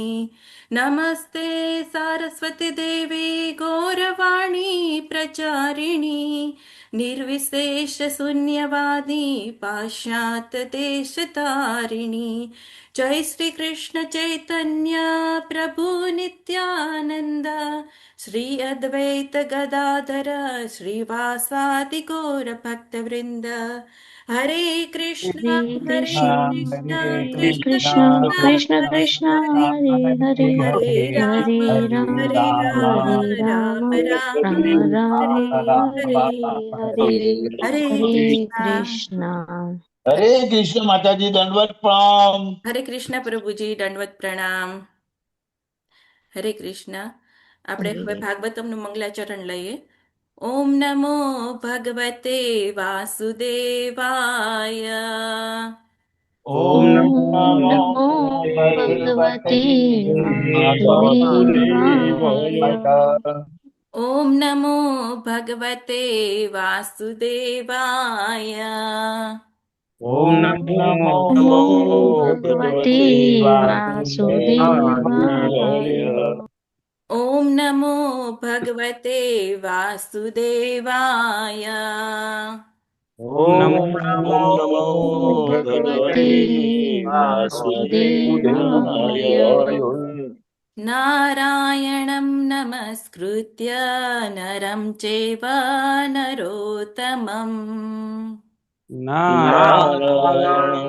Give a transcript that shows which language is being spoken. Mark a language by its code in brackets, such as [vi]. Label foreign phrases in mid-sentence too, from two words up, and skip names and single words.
[sa] नमस्ते सारस्वती देवी गौरवाणी प्रचारिणी निर्विशेष शून्यवादी पाश्चात्य देशतारिणी। जय श्री कृष्ण चैतन्य प्रभु नित्यानंद श्री अद्वैत गदाधर श्रीवासादि गौर भक्त वृंद। हरे कृष्ण हरे हरे कृष्ण कृष्ण हरे कृष्ण कृष्ण कृष्ण कृष्ण हरे कृष्ण हरे हरे हरे हरे राम हरे हरे राम राम हरे राम राम राम राम हरे राम हरे। हरे हरे हरे हरे कृष्णा। कृष्ण। [hi] हरे कृष्ण माताजी दंडवत प्रणाम। हरे कृष्ण प्रभुજી, [gu] દંડવત પ્રણામ. હરે કૃષ્ણ. આપણે હવે હરે ભાગવતમનું મંગલાચરણ લઈએ. [sa] ઓમ નમો ભગવતે વાસુદેવાય. ઓમ ओम ॐ નમો नमो नमो भगवते भगवते वासुदेवाय। वासुदेवाय। ઓમ નમો ભગવતે વાસુદેવાય. ઓમ ओम નમો नमो नमो भगवते भगवते वासुदेवाय। वासुदेवाय। ઓમ નમો ભગવતે વાસુદેવાય. ઓમ નમો ओम नमो भगवते भगवते वासुदेवाय। वासुदेवाय। नारायणं नमस्कृत्य नरं चैव नरोत्तमम् નારાયણ